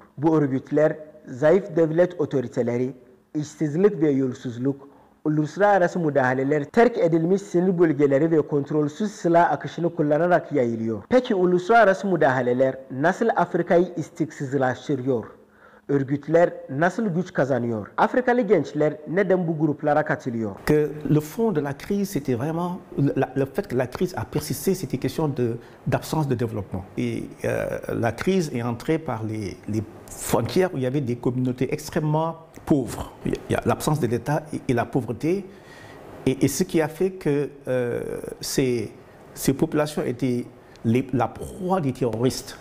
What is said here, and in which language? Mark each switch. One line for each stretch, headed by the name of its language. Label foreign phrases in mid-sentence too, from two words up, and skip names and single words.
Turkish: Bu örgütler zayıf devlet otoriteleri, işsizlik ve yolsuzluk, uluslararası müdahaleler, terk edilmiş sınır bölgeleri ve kontrolsüz silah akışını kullanarak yayılıyor. Peki uluslararası müdahaleler nasıl Afrika'yı istikrarsızlaştırıyor? Örgütler nasıl güç kazanıyor? Afrikalı gençler neden bu gruplara katılıyor?
French: Que le fond de la crise, c'était vraiment le fait que la crise a persisté, c'était question d'absence de développement. Et la crise est entrée par les frontières où il y avait des communautés extrêmement pauvres. Il y a l'absence de l'État et la pauvreté. Et ce qui a fait que ces populations étaient la proie des terroristes.